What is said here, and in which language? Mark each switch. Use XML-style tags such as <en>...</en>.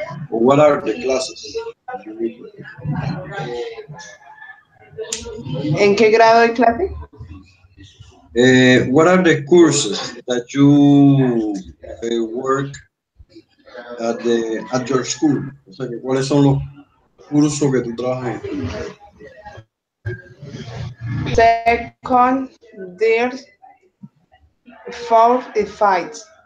<en>Or what are the classes that you give?</en> <es>¿En qué grado de clase?</es> <en>What are the courses that you work at your school?</en> <es>O sea, ¿cuáles son los cursos que tú trabajas en la escuela?</es> <en>Second, third, fourth, and fifth.</en>